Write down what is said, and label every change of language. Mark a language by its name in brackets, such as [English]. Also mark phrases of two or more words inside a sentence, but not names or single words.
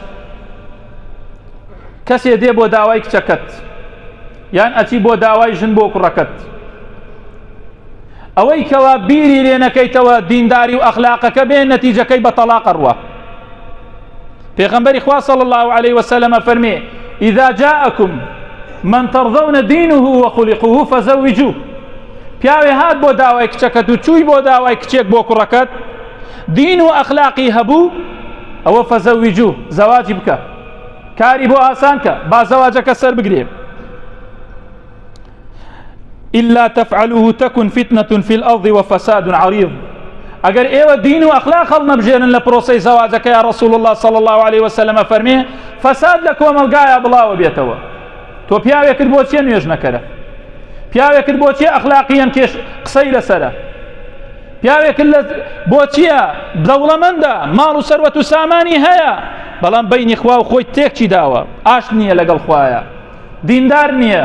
[Central Kurdish] کەسێ دێ بۆ داوای کچەکەت، یان ئەچی بۆ داوای ژن بۆ کوڕەکەت، ئەوەی کەوا بیری لێ نەکەیتەوە دینداری و ئەخلاقەکە بێ، نەتیجەکەی بە تەلاق ڕوە. پێغەمبەری خوا [Arabic] صلی الله علیه وسلم فەرمێ ئیذا جاءکم من ترضون دینه وخلقه فزوجوه. [Central Kurdish] پیاوێ هات بۆ داوای کچەکەت و چووی بۆ داوای کچێک بۆ کوڕەکەت، دین و ئەخلاقی هەبوو، ئەوە فزوجوه، زەواجی بکە، کاری بۆ ئاسان کە، با زەواجەکە سەر بگرێ. [Arabic] إلا تفعلوه تكن فتنة في الأرض وفساد عريض. [Central Kurdish] ئەگەر ئێوە دین و ئەخلاق هەڵ نەبژێنن لە پرۆسەی زەواجەکە، یا [Arabic] رسول الله صلی الله عليه وسلم [Central Kurdish] فەرمێ فەساد لە کۆمەلگایە بڵاوە بێتەوە. تۆ پیاوێکت بۆچیە نوێژ نەکەرە؟ پیاوێکت بۆچیە ئەخلاقیەن قسەی لەسەرە؟ پیاوێکت بۆچیە دەوڵەمەندە، ماڵ و سەروەت و سامانی هەیە، بەڵام بەینی خوا و خۆی تێکچی داوە، ئاشت نییە لەگەڵ خوایە، دیندار نییە.